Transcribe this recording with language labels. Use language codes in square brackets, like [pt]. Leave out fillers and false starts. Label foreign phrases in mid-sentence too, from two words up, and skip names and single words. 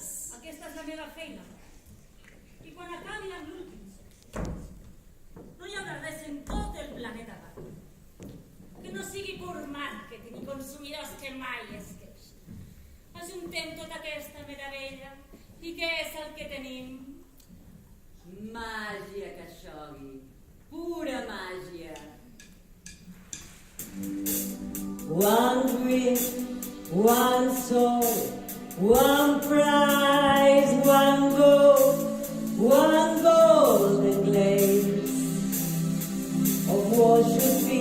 [ca] Aquesta és la meva feina. I quan acabi amb l'últim, no hi haurà res en tot el planeta Gaga que no sigui pur màrqueting i consumidors que mai es queixen. Ajuntem tota aquesta meravella i què és el que tenim? Màgia, Khashoggi. Pura màgia. [en] One dream, one soul, one prize, one goal, one golden glaze of what should be.